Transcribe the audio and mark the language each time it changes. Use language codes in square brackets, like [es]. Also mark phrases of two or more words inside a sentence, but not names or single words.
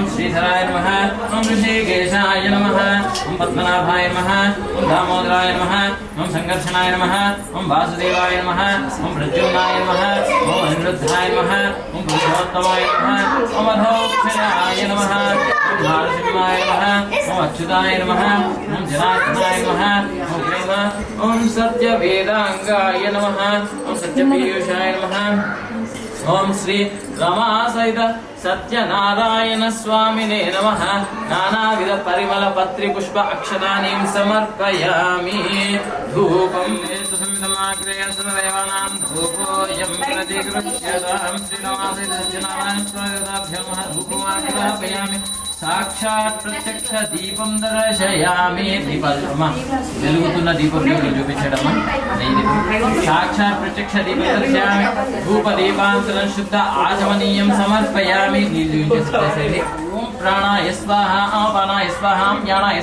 [sa] శ్రీధరాయ నమః ఓం ఋషికేశాయ నమః ఓం పద్మనాభాయ నమః ఓం దామోదరాయ నమః ఓం సంకర్షణాయ నమః ఓం వాసుదేవాయ నమః ఓం ప్రద్యుమ్నాయ నమః ఓం అనిరుద్ధాయ నమః ఓం పురుషోత్తమాయ నమః ఓం అధోక్షయాయ నమః ఓం నరసింహాయ నమః ఓం అచ్యుతాయ नमः ओम जनार्दनाय नमः ओम प्रेम ओम सत्य वेदांगाय नमः ओम सत्य पीयूषाय नमः ओम श्री रमा सहित सत्यनारायण स्वामिने नमः नानाविध परिमल पत्रि पुष्प अक्षतानि समर्पयामि धूपं संविदमाग्रे सर्वदेवानां धूपोऽयं प्रतिगृह्यतां श्रीनिवासैः सत्यनारायण स्वामिभ्यो नमः धूपमाग्रहयामि సాక్షాత్ ప్రత్యక్ష దీపం దర్శయామి [te] దీపాలమ్మా వెలుగుతున్న దీపం చూపించడమ్మా [sa] సాక్షాత్ ప్రత్యక్ష దీపం దర్శయామి ధూప దీపాంతరం శుద్ధ ఆచమనీయం సమర్పయామి [te] నీళ్ళు చూపించేసేది [sa] ఓం ప్రాణాయ స్వాహ అపానాయ స్వాహ జ్ఞానాయ